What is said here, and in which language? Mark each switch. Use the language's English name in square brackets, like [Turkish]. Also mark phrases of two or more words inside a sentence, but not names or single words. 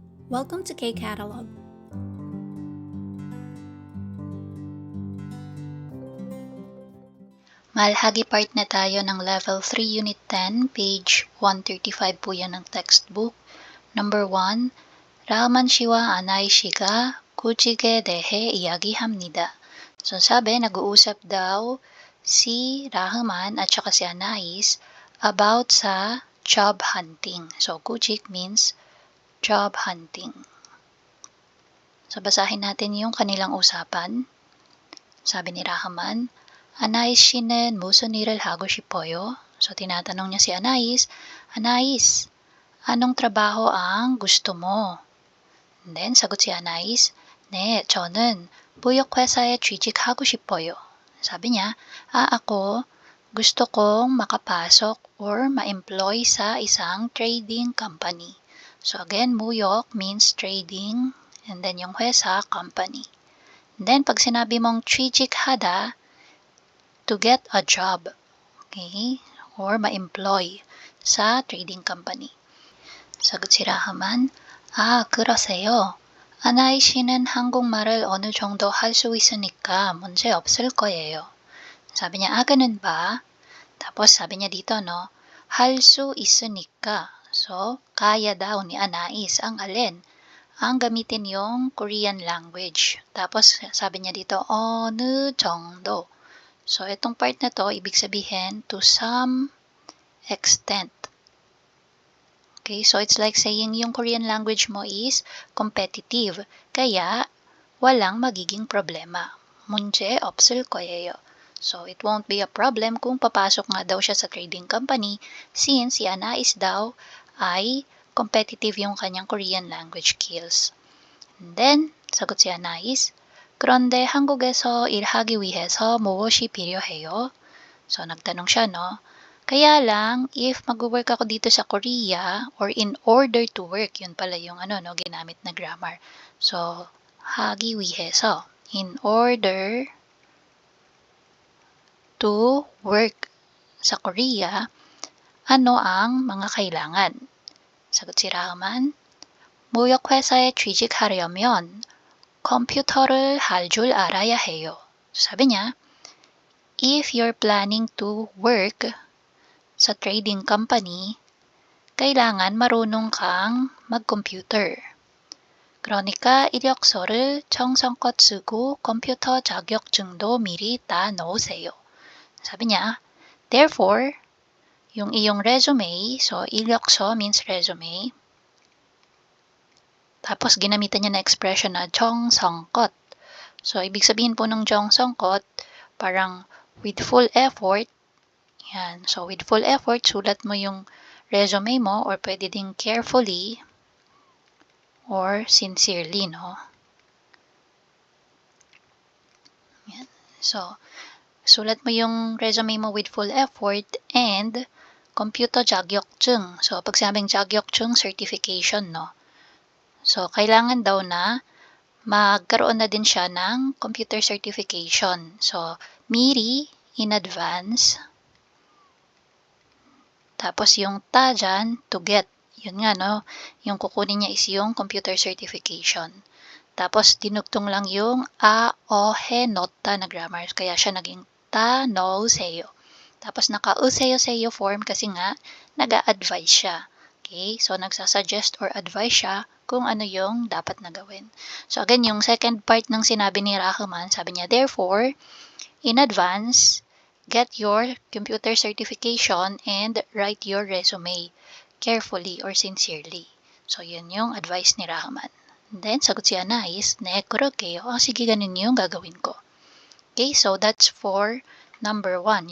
[English] Welcome to K-Catalog. [Filipino] Malhagi part na tayo ng Level 3 Unit 10, page 135 po yan ng textbook. [English] Number 1, [Korean] 라흐만 씨와 아나이 씨가 구직에 대해 이야기합니다. [Filipino] So sabi, nag-uusap daw si Rahman at saka si Anais about sa [English] job hunting. So 구직 means job hunting. [Filipino] So basahin natin yung kanilang usapan. Sabi ni Rahman, [Korean] Anais 씨는 무슨 일을 하고 싶어요? [Filipino] So tinatanong niya si Anais, Anais, anong trabaho ang gusto mo? [English] And then [Filipino] sagot si Anais, [Korean] 네, 저는 무역회사에 취직하고 싶어요. [Filipino] Sabi niya, ako, gusto kong makapasok or ma-employ sa isang [English] trading company. So again, 무역 means trading, and then yung 회사, company. And then [Filipino] pag sinabi mong 취직하다, [English] to get a job, okay, or [Filipino] ma-employ sa [English] trading company. [Filipino] 사got si Rahman, [Korean] 그러세요. 아나이 씨는 한국말을 어느 정도 할 수 있으니까 문제 없을 거예요. [Filipino] Sabi niya, ganun ba? Tapos sabi niya dito, no, [Korean] 할 수 있으니까. [Filipino] So, kaya daw ni Anais ang alin? Ang gamitin yung [English] Korean language. [Filipino] Tapos sabi niya dito, [Korean] 어느 정도. [Filipino] So, itong part na to, ibig sabihin, [English] to some extent. Okay, so it's like saying yung Korean language mo is competitive. [Filipino] Kaya, walang magiging problema. [Korean] 문제 없을 거예요. [English] So, it won't be a problem [Filipino] kung papasok nga daw siya sa [English] trading company since [Filipino] si Anais daw ay [English] competitive [Filipino] yung kanyang [English] Korean language skills. And then, [Filipino] sagot si Anais, [Korean] 그런데 한국에서 일하기 위해서 무엇이 필요해요? [Filipino] So, nagtanong siya, no? Kaya lang, if mag-work ako dito sa Korea, [English] or in order to work, [Filipino] yun pala yung ginamit na grammar. So, [Korean] 하기 위해서, [English] in order to work [Filipino] sa Korea, ano ang mga kailangan? Sagot si Rahman, [Korean] 무역회사에 취직하려면 컴퓨터를 할 줄 알아야 해요. [Filipino] Sabi niya, [English] if you're planning to work sa trading company, [Filipino] kailangan marunong kang mag-computer. [Korean] 그러니까 이력서를 정성껏 쓰고 컴퓨터 자격증도 미리 다 넣으세요. [Filipino] Sabi niya, therefore, yung iyong resume, so 이력서 [English] means resume, [Filipino] tapos ginamitan niya na expression na 정성껏. So, ibig sabihin po ng 정성껏, parang [English] with full effort. Yan. So, with full effort, [Filipino] sulat mo yung resume mo or pwede ding [English] carefully or sincerely, [Filipino] no? Yan. So, sulat mo yung resume mo [English] with full effort and computer [Filipino] 자격증. So, pag sabing 자격증, certification, no? So, kailangan daw na magkaroon na din siya ng [English] computer certification. So, 미리, in advance. [Filipino] Tapos yung ta dyan, [English] to get. [Filipino] Yun nga, no? Yung kukunin niya is yung [English] computer certification. [Filipino] Tapos, dinugtong lang yung he, not ta na grammar. Kaya siya naging ta, no, seyo. Tapos, naka-useyo-seyo form kasi nga, nag-a-advise siya. [English] Okay? [Filipino] So, nagsasuggest or advise siya kung ano yung dapat na gawin. So, again, yung second part ng sinabi ni Rahman, sabi niya, [English] therefore, in advance, get your computer certification and write your resume carefully or sincerely. So, [Filipino] yun yung advice ni Rahman. [English] And then, [Filipino] sagot si Anais, [Korean] 네, 그럴게요. [Filipino] Sige, ganun yung gagawin ko. [English] Okay, so that's for number 1.